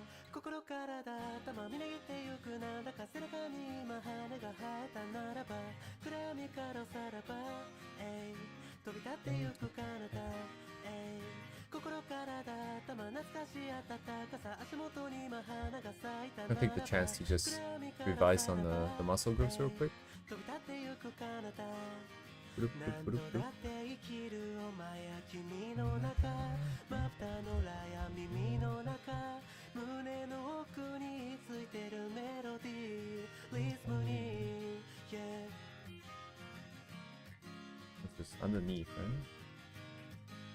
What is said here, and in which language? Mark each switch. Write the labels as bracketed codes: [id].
[ja] 心からだ頭みなぎってゆくなんだか背中に今羽が生えたならば暗闇からさらば飛び立ってゆく彼方心からだ頭懐かしい暖かさ足元に今花が咲いたならば [en] I'll take the chance to just revise on the muscle groups real quick. [ja] 飛び立ってゆく彼方何度だって生きるお前や君の中まぶたの裏や耳の中胸の奥についてるメロディーリズムに Yeah [en] It's just underneath, right?